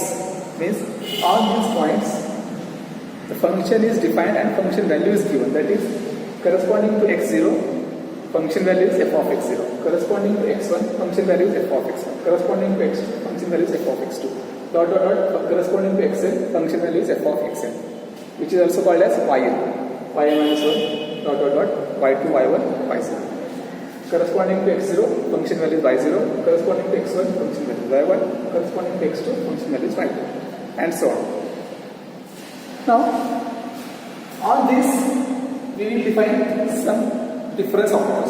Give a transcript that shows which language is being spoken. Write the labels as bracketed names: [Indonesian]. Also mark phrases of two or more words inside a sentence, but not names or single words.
[English] Means on these points, the function is defined and function value is given. That is, corresponding to x0, function value is f of x0. Corresponding to x1, function value is f of x1. Corresponding to x2, function value is f of x2. Corresponding to xn, function value is f of xn, which is also called as yn. Yn minus 1, y2, y1, y0. Corresponding to x0, function value is y0. Corresponding to x1, function value is y1. Corresponding to x2, function value is y2, and so on. Now, on this, we will define some difference operators.